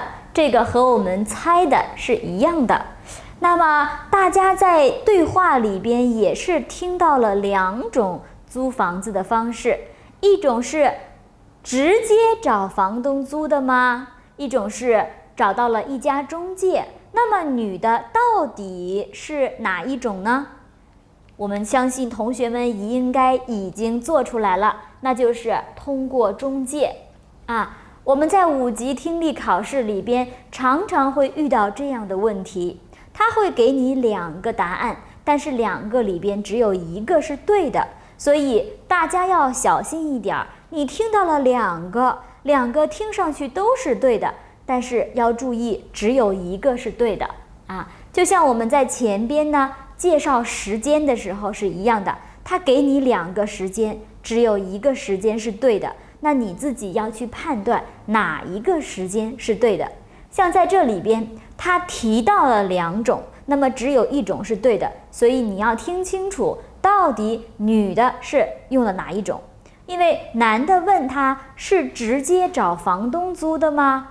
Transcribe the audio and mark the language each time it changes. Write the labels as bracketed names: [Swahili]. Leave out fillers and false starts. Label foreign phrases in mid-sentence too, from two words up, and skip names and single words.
[Chinese] 這個和我們猜的是一樣的。那麼大家在對話裡邊也是聽到了2種租房子的方式，一種是直接找房東租的嗎？一種是找到了一家中介。那麼女的到底是哪一種呢？我們相信同學們應該已經做出来了，那就是通過中介啊。我們在5級聽力考試裡邊常常會遇到這樣的問題，他會給你2個答案，但是2個裡邊只有1個是對的，所以大家要小心一點。你聽到了2個聽上去都是對的，但是要注意只有1個是对的啊。就像我們在前邊呢介紹時間的時候是一樣的，他給你2個時間，只有1個時間是对的，那你自己要去判斷哪一個時間是對的。像在這裡邊他提到了2種，那麼只有1種是對的，所以你要聽清楚到底女的是用了哪一種。因為男的問他是直接找房東租的嗎？